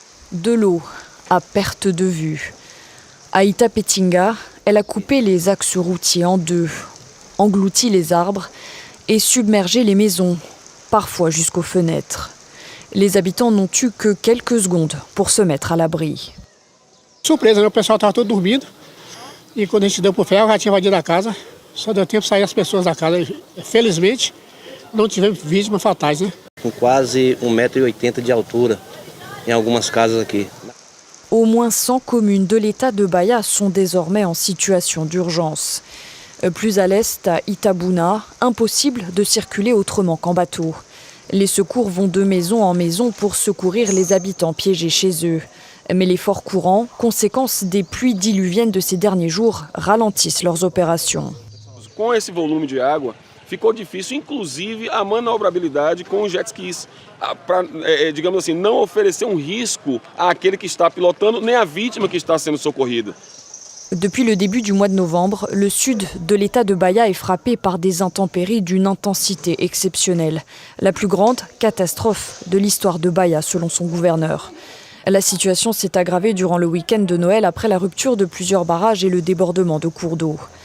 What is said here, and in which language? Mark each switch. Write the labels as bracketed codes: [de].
[fr] De l'eau à perte de vue. À Itapetinga, elle a coupé les axes routiers en deux, englouti les arbres et submergé les maisons, parfois jusqu'aux fenêtres. Les habitants n'ont eu que quelques secondes pour se mettre à l'abri. [pt] Surpresa, né? O pessoal estava todo dormindo e quando a gente deu pro ferro, já tinha invadido a casa. Só deu tempo de sair as pessoas da casa. Felizmente, não tivemos vítimas fatais, né? Com quase 1,80 m de altura em algumas casas aqui. [fr] Au moins 100 communes de l'état de Bahia sont désormais en situation d'urgence. Plus à l'est, à Itabuna, impossible de circuler autrement qu'en bateau. Les secours vont de maison en maison pour secourir les habitants piégés chez eux. Mais les forts courants, conséquence des pluies diluviennes de ces derniers jours, ralentissent leurs opérations. [pt] Com esse volume de água, ficou difícil, inclusive, a manobrabilidade com os jet skis, para, digamos assim, não oferecer risco àquele que está pilotando, nem à vítima que está sendo socorrida. [fr] Depuis le début du mois de novembre, le sud de l'état de Bahia est frappé par des intempéries d'une intensité exceptionnelle. La plus grande catastrophe de l'histoire de Bahia, selon son gouverneur. La situation s'est aggravée durant le week-end de Noël après la rupture de plusieurs barrages et le débordement de cours d'eau.